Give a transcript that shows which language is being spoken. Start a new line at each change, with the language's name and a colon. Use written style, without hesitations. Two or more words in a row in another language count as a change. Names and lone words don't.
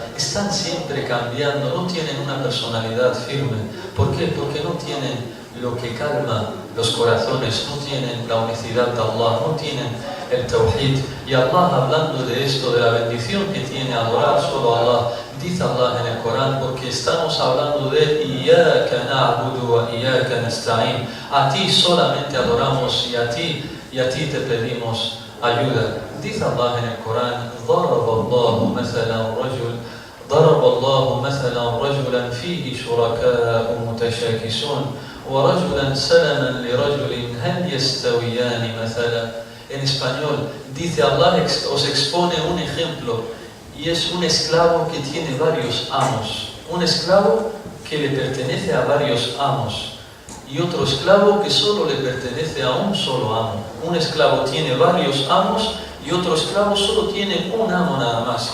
Spanish: Están siempre cambiando, no tienen una personalidad firme. ¿Por qué? Porque no tienen lo que calma los corazones, no tienen la unicidad de Allah, no tienen el tawhid. Y Allah, hablando de esto, de la bendición que tiene adorar solo a Allah, dice Allah en el Corán, porque estamos hablando de
Arabic: إياك نعبد وإياك نستعين,
Spanish: a ti solamente adoramos y a ti te pedimos ayuda. Dice Allah en el Corán,
Arabic: ضرب الله مثلا رجلا فيه شركاء متشاكسون ورجلا سلما لرجل هل يستويان مثلا.
Spanish: En español, dice Allah, os expone un ejemplo, y es un esclavo que tiene varios amos, un esclavo que le pertenece a varios amos, y otro esclavo que solo le pertenece a un solo amo. Un esclavo tiene varios amos y otro esclavo solo tiene un amo nada más.